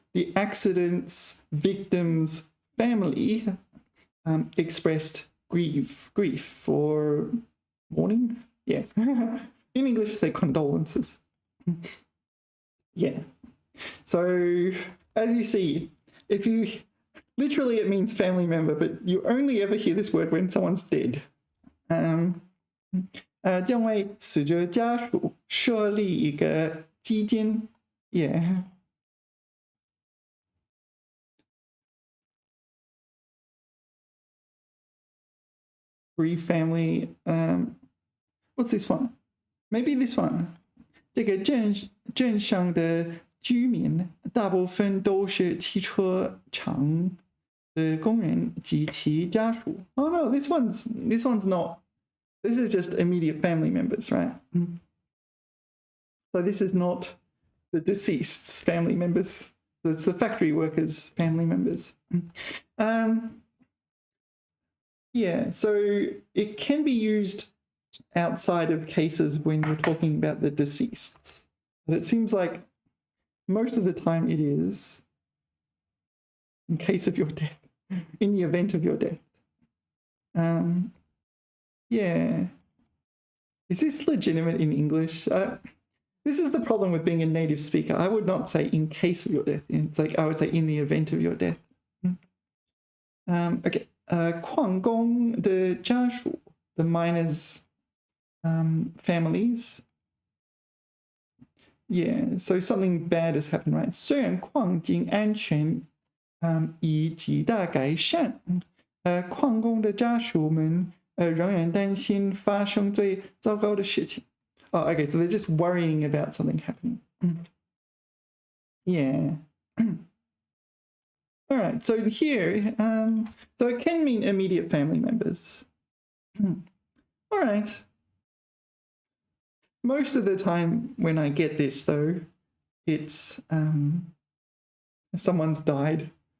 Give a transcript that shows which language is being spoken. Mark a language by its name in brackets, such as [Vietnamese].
[English] the accident's victim's family expressed grief or mourning. Yeah. In English, say condolences. Yeah. So as you see, if you literally it means family member, but you only ever hear this word when someone's dead. [Chinese] 将为死者家属设立一个基金。 [English] Yeah. Grief family. What's this one? Maybe this one. 这个镇上的居民大部分都是汽车厂的工人及其家属。 Oh no, this one's not. This is just immediate family members, right? So this is not the deceased's family members. It's the factory workers' family members. Yeah, so it can be used outside of cases when you're talking about the deceased. But it seems like most of the time it is in case of your death, in the event of your death. Yeah. Is this legitimate in English? This is the problem with being a native speaker. I would not say in case of your death. It's like I would say in the event of your death. Okay. [Chinese] 矿工的家属, [English] the miners' families. Yeah, so something bad has happened, right? [Chinese] 虽然矿井安全已极大改善，矿工的家属们仍然担心发生最糟糕的事情。 [English] Oh, okay, so they're just worrying about something happening. Yeah. All right, so here, so it can mean immediate family members. All right. Most of the time when I get this, though, it's someone's died.